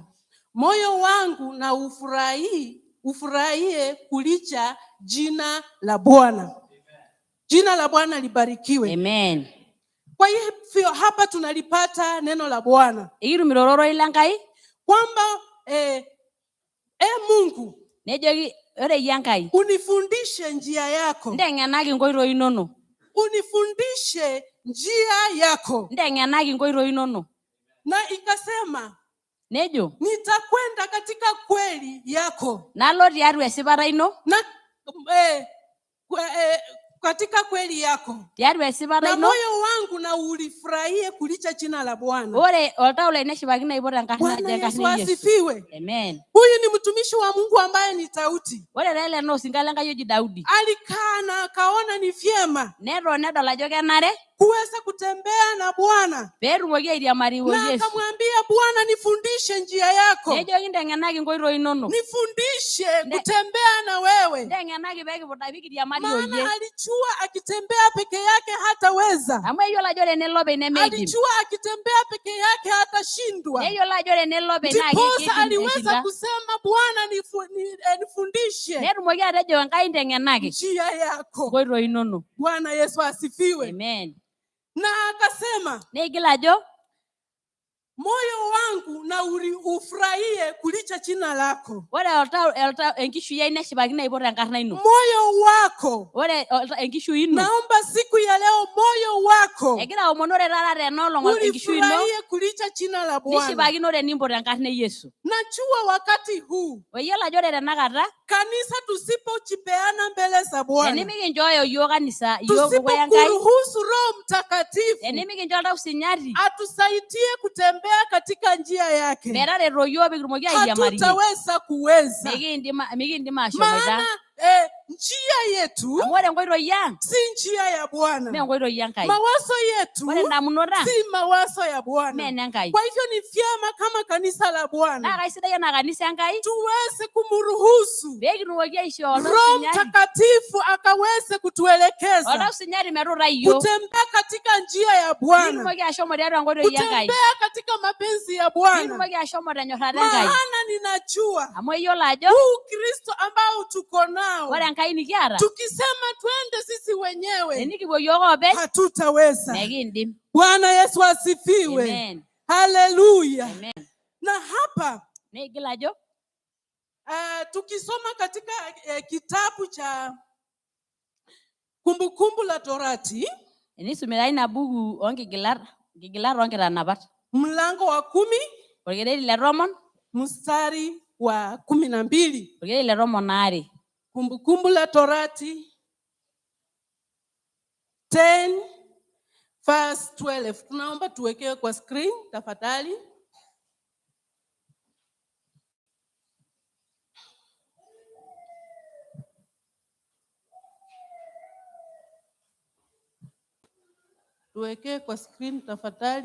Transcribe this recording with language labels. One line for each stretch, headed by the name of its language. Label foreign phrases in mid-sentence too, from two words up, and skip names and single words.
Swahili: Moyo wangu na ufurahie kulicha jina la Bwana. Jina la Bwana libarikiwe. Amen. Kwa hivyo hapa tunalipata neno la Bwana.
Masai: Ikirumirororo ile Enkai.
Swahili: Kwamba Mungu.
Masai: Nejoki ore iyie Enkai.
Swahili: Unifundishe njia yako.
Masai: Nteng'enaki nkoitoi inonok.
Swahili: Unifundishe njia yako.
Masai: Nteng'enaki nkoitoi inonok.
Swahili: Na ikasema.
Masai: Nejo.
Swahili: Nitakwenda katika kweli yako.
Masai: Nalo tiatua esipata ino.
Swahili: Na katika kweli yako.
Masai: Tiatua esipata ino.
Swahili: Na moyo wangu na ulifurahie kulicha jina la Bwana.
Masai: Ore oltau lai neshipakino aipoto enkarna Yesu.
Swahili: Asifiwe. Amen. Huyu ni mtumishi wa Mungu ambaye ni Daudi.
Masai: Ore taa ele osinka Enkai oji Daudi.
Swahili: Alikaa na akaona ni vyema.
Masai: Nedol ajo kenare.
Swahili: Kuweza kutembea na Bwana.
Masai: Peetumoki airiamari Yesu.
Swahili: Na akamwambia Bwana nifundishe njia yako.
Masai: Nejoki nteng'enaki nkoitoi inonok.
Swahili: Nifundishe kutembea na wewe.
Masai: Nteng'enaki peekiriamari oyie.
Swahili: Maana alijua akitembea peke yake hataweza.
Masai: Amu eyiolo ajo tenelo openy nemeidim.
Swahili: Alijua akitembea peke yake hatashindwa.
Masai: Neyiolo ajo tenelo openy naa kidim.
Swahili: Aliweza kusema Bwana nifundishe.
Masai: Netumoki atejo Enkai nteng'enaki
Swahili: njia yako.
Masai: nkoitoi inonok.
Swahili: Bwana Yesu asifiwe. Amen. Na akasema.
Masai: Neigil ajo.
Swahili: moyo wangu na ufurahie kulicha jina lako.
Masai: Ore elta enkishu yai neshipakino aipot enkarna ino.
Swahili: Moyo wako.
Masai: Ore enkishu ino.
Swahili: Naomba siku ya leo moyo wako.
Masai: Egira aomonore taata tenolong enkishu ino.
Swahili: Ulifurahie kulicha jina la Bwana.
Masai: Nishipakino tenimpot enkarna Yesu.
Swahili: Najua wakati huu.
Masai: Oyiolo ajo ore tenakata.
Swahili: Kanisa tusipojipeana mbele za Bwana.
Masai: Tenimikinchooyo yiok kanisa yiok dukuya Enkai.
Swahili: Tusipokuruhusu Roho Mtakatifu.
Masai: Tenimikincho oltau sinyati.
Swahili: Atusaidie kutembea katika njia yake.
Masai: Metareto yiok pikitumoki airiamarie.
Swahili: Hatutaweza kuweza.
Masai: Mikindim ashomoita.
Swahili: Njia yetu
Masai: ore enkoitoi ang
Swahili: si njia ya Bwana.
Masai: Me enkoitoi Enkai.
Swahili: Mawazo yetu
Masai: ore ndamunot ang
Swahili: si mawazo ya Bwana.
Masai: Me enenkai.
Swahili: Kwa hivyo ni vyema kama kanisa la Bwana. Na
Masai: kaisidai ena kanisa Enkai.
Swahili: Tuweze kumruhusu
Masai: pekitumoki aishoo oltau
Swahili: Roho
Masai: sinyati.
Swahili: Mtakatifu akaweze kutuelekeza.
Masai: Oltau sinyati metuutai yiok.
Swahili: Kutembea katika njia ya Bwana.
Masai: Pikitumoki ashomo tiatua enkoitoi Enkai.
Swahili: Kutembea katika mapenzi ya Bwana.
Masai: Pikitumoki ashomo tenyorrata Enkai.
Swahili: Maana ninajua
Masai: amu eyiolo ajo
Swahili: huu Kristo ambao tuko nao.
Masai: Ore Enkai nikiata.
Swahili: Tukisema twende sisi wenyewe.
Masai: Tenikipuo yiok openy.
Swahili: Hatutaweza.
Masai: Mekindim.
Swahili: Bwana Yesu asifiwe. Amen. Haleluya. Amen. Na hapa
Masai: Neigil ajo.
Swahili: Tukisoma katika kitabu cha Kumbukumbu la Torati.
Masai: Enisumita ina buku onkigilat onkitanapat.
Swahili: Mlango wa 10.
Masai: Orkereri le tomon.
Swahili: Mstari wa 12.
Masai: Orkereri le tomon aare.
Swahili: Kumbukumbu la Torati 10 verse 12. Tunaomba tuwekewe kwa screen tafadhali. Tuwekee kwa screen tafadhali.